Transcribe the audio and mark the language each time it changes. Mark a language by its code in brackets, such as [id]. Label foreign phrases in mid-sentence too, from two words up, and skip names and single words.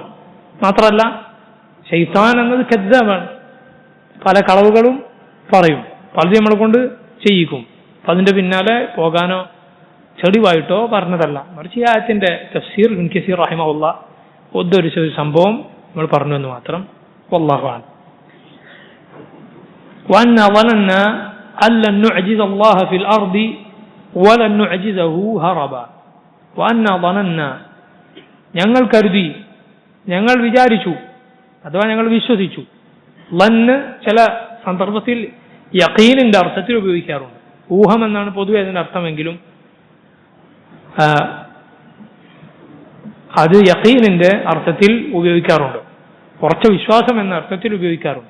[ml] മാത്രമല്ല ശൈത്താൻ എന്നത് കദ്ദാബാണ്, പല കളവുകളും പറയും, പലതും നമ്മളെ കൊണ്ട് ചെയ്യിക്കും. അപ്പൊ അതിന്റെ പിന്നാലെ പോകാനോ ചെളിവായിട്ടോ പറഞ്ഞതല്ല, മറിച്ച് ഈ ആയത്തിന്റെ തഫ്സീർ ഇബ്നു കസീർ റഹിമഹുല്ലാഹ് ഉദ്ധരിച്ച ഒരു സംഭവം നമ്മൾ പറഞ്ഞു എന്ന് മാത്രം. [ar] والله أعلم. وأنا ظننا أن لن نعجز الله في الأرض ولن نعجزه هربا. وأنا ظننا, [ml] ഞങ്ങൾ കരുതി, ഞങ്ങൾ വിചാരിച്ചു, അഥവാ ഞങ്ങൾ വിശ്വസിച്ചു. ലന്ന് ചില സന്ദർഭത്തിൽ യഖീനിന്റെ അർത്ഥത്തിൽ ഉപയോഗിക്കാറുണ്ട്. ഊഹം എന്നാണ് പൊതുവെ അതിന്റെ അർത്ഥമെങ്കിലും അത് യഖീനിന്റെ അർത്ഥത്തിൽ ഉപയോഗിക്കാറുണ്ട്, ഉറച്ച വിശ്വാസം എന്ന അർത്ഥത്തിൽ ഉപയോഗിക്കാറുണ്ട്.